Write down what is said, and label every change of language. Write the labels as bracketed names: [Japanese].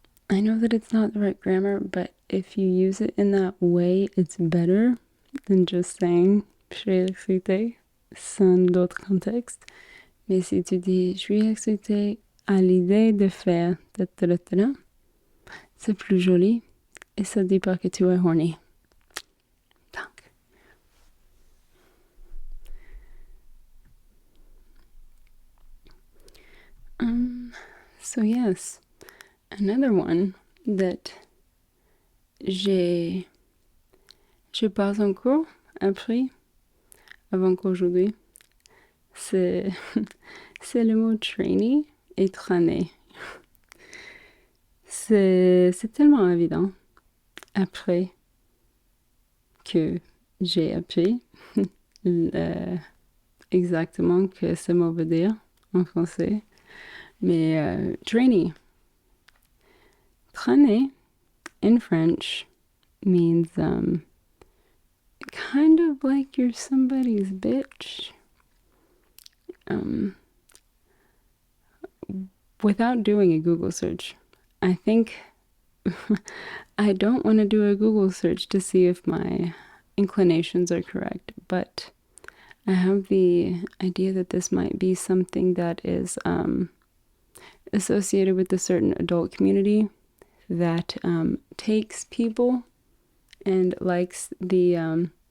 [English] I know that it's not the right grammar, but if you use it in that way, it's better than just saying [French] je suis excitée sans d'autres contextes. Mais si tu dis je suis excitée à l'idée de faire c'est plus joli et ça dit pas que tu es horny. Donc. [English] So yes, another one that [French] j'ai pas encore appris avant qu'aujourd'hui, c'est le mot trainee et traîner. C'est tellement évident après que j'ai appris exactement que ce mot veut dire en français. Mais trainee. [English] Traîner in French means kind of like you're somebody's bitch. Without doing a Google search. I think I don't want to do a Google search to see if my inclinations are correct, but I have the idea that this might be something that is associated with a certain adult community that takes people and likes the